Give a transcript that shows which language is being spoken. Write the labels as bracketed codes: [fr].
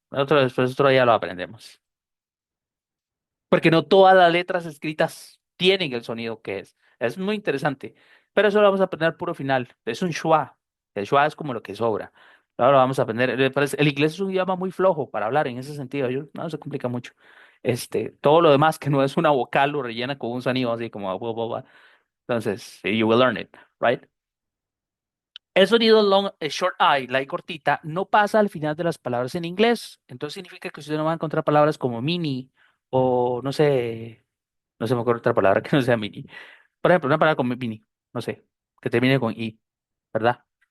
[es] Nosotros después otro día lo aprendemos. Porque no todas las letras escritas tienen el sonido que es. Es muy interesante. Pero eso lo vamos a aprender puro final. Es un schwa. El schwa es como lo que sobra. Ahora lo vamos a aprender. El inglés es un idioma muy flojo para hablar en ese sentido. No se complica mucho. Todo lo demás que no es una vocal lo rellena con un sonido así como blah, blah, blah. [en] Entonces, you will learn it, right? [es] El sonido long, short I, la I cortita, no pasa al final de las palabras en inglés. Entonces significa que usted no va a encontrar palabras como mini o no sé, no se me ocurre otra palabra que no sea mini. Por ejemplo, una palabra como mini, no sé, que termine con I, ¿verdad?